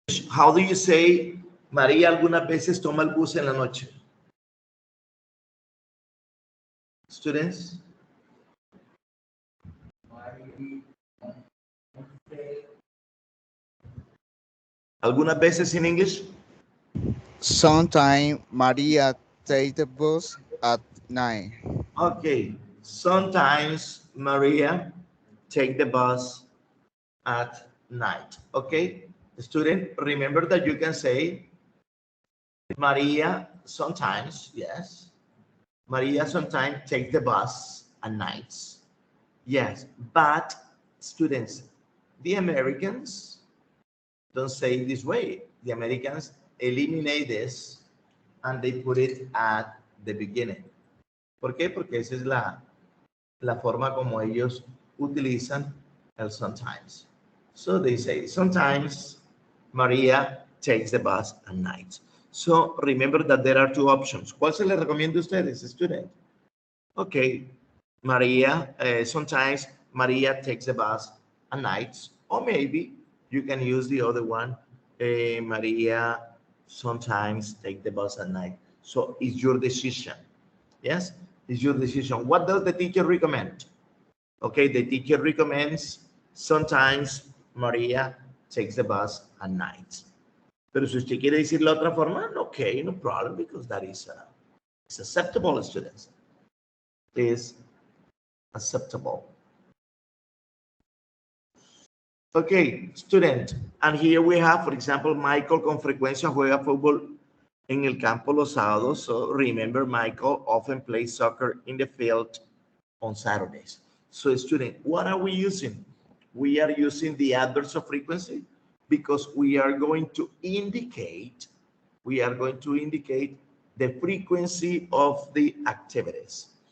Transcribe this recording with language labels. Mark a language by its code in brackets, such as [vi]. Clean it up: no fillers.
[en] How do you say [es] María algunas veces toma el bus en la noche? [en] Students? [es] Algunas veces [en] in English? Sometimes Maria takes the bus at night. Okay. Sometimes Maria take the bus at night. Okay. Student, remember that you can say Maria sometimes, yes. Maria sometimes take the bus at nights. Yes, but students, The Americans don't say it this way. The Americans eliminate this and they put it at the beginning. [es] ¿Por qué? Porque esa es la forma como ellos utilizan el sometimes. [en] So they say, sometimes Maria takes the bus at night. So remember that there are two options. [es] ¿Cuál se les recomienda a ustedes, student? [en] Okay, Maria, sometimes Maria takes the bus at night, or maybe you can use the other one. Maria sometimes take the bus at night. So it's your decision. Yes, it's your decision. What does the teacher recommend? Okay, the teacher recommends sometimes Maria takes the bus at night. [es] Pero si usted quiere decir la otra forma, [en] okay, no problem, because that is it's acceptable, students. Is acceptable. Okay, student, and here we have, for example, Michael [es] con frecuencia juega fútbol en el campo los sábados. [en] So remember, Michael often plays soccer in the field on Saturdays. So student, what are we using? We are using the adverbs of frequency because we are going to indicate the frequency of the activities.